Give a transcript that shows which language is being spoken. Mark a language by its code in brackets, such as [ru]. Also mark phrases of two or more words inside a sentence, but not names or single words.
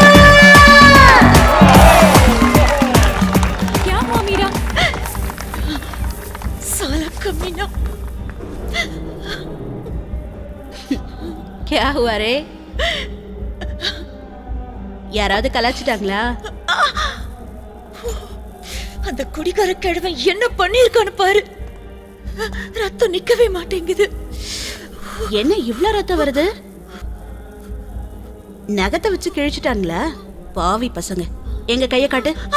[hi] क्या हुआ मीरा? साला कमीना. क्या हुआ रे? [ta] யாராவது கலாச்சிட்டாங்களா? அந்த குடிகார கிழவன் என்ன பண்ணிருக்கான்னு பாரு. ரத்தம் நிக்கவே மாட்டேங்குது. என்ன இவ்ளோ ரத்தம் வருது? நகத்தை வச்சு கிழிச்சிட்டாங்களா? பாவி பசங்க, எங்க கைய காட்டு.